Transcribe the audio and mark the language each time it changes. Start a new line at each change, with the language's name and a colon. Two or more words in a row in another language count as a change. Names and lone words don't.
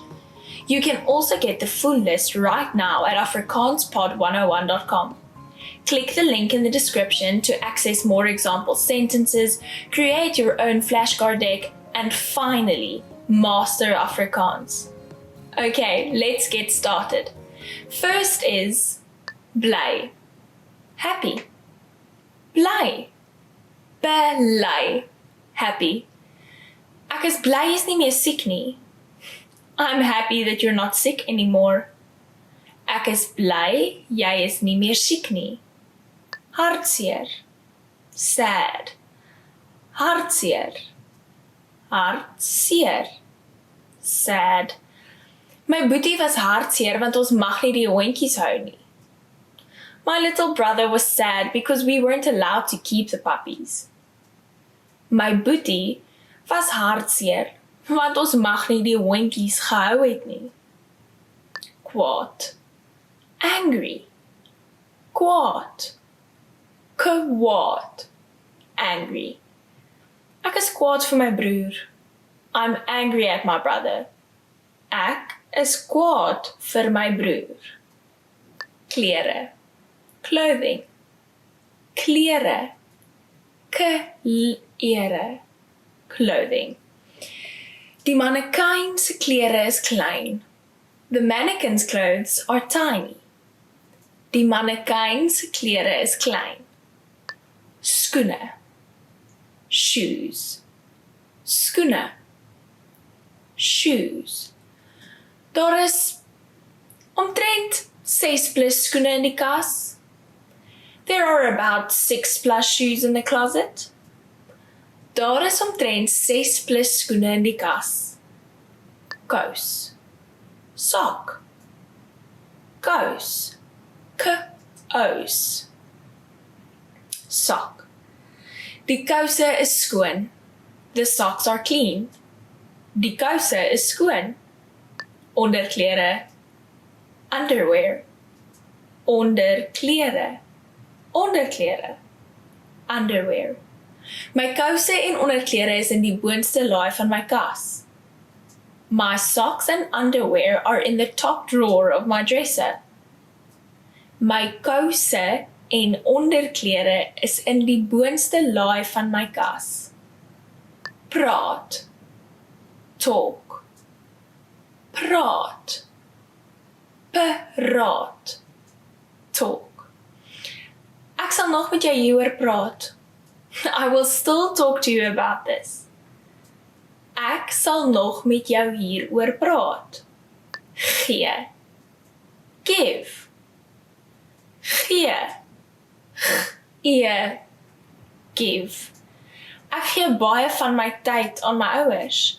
English: You can also get the full list right now at afrikaanspod101.com. Click the link in the description to access more example sentences, create your own flashcard deck, and finally, master Afrikaans. Okay, let's get started. First is bly.
Afrikaans: Happy. Bly. Bly. Happy. Ek is bly jy's nie meer siek nie.
English: I'm happy that you're not sick anymore.
Afrikaans: Ek is bly jy is nie meer siek nie. Hartseer. Sad. Hartseer. Hartseer.
English: Sad.
Afrikaans: My boetie was hartseer want ons mag nie die hondjies hou nie.
English: My little brother was sad because we weren't allowed to keep the puppies.
Afrikaans: My boetie was hartseer want ons mag nie die hondjies gehou het nie. Kwaad. Angry. Kwaad. Kwaad. Angry. Ek is kwaad vir my broer.
English: I'm angry at my brother.
Afrikaans: Ek is kwaad vir my broer. Klere. Clothing. Klere. Klere. Clothing. Die mannequin se klere is klein.
English: The mannequin's clothes are tiny.
Afrikaans: Die mannequin se klere is klein. Skoene. Shoes. Skoene. Shoes. Daar is omtrent 6 plus skoene in die kas.
English: There are about 6 plus shoes in the closet.
Afrikaans: Daar is omtrent 6 plus skoene in die kas. Kous. Sock. Kous. Kous. Sock. Die kouse is skoon.
English: The socks are clean.
Afrikaans: Die kouse is skoon. Onderklere. Underwear. Onderklere. Onderklere.
English: Underwear.
Afrikaans: My kouse en onderklere is in die boonste laai van my kas.
English: My socks and underwear are in the top drawer of my dresser.
Afrikaans: My kouse en onderklere is in die boonste laai van my kas. Praat. Talk. Praat. Praat.
English: Talk.
Afrikaans: Ek sal nog met jou hieroor praat.
English: I will still talk to you about this.
Afrikaans: Ek sal nog met jou hieroor praat. Gee. Give. Gee. Give. Ek gee baie van my tyd aan my ouers.